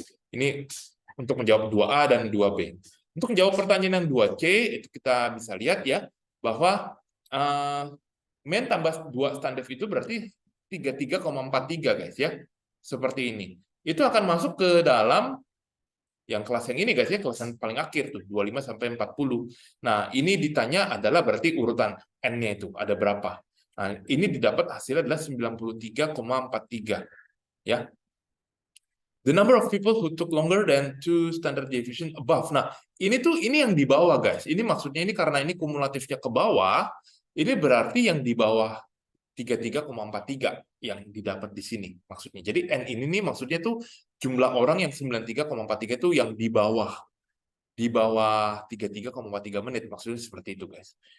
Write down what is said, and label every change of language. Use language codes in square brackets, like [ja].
[id] Ini untuk menjawab 2A dan 2B. Untuk menjawab pertanyaan yang 2C, itu kita bisa lihat ya, bahwa mean tambah 2 standar itu berarti 33,43 guys ya. Seperti ini. Itu akan masuk ke dalam yang kelas yang ini guys ya, kelas yang paling akhir tuh 25 sampai 40. Nah, ini ditanya adalah berarti urutan N-nya itu ada berapa. Nah, ini didapat hasilnya adalah 93,43 ya. [en] The number of people who took longer than 2 standard deviation above. [id] Nah, ini yang di bawah guys. Ini maksudnya ini karena ini kumulatifnya ke bawah, ini berarti yang di bawah 33,43 yang didapat di sini maksudnya. Jadi N ini nih maksudnya tuh jumlah orang yang 93,43 itu yang di bawah 33,43 menit, maksudnya seperti itu guys.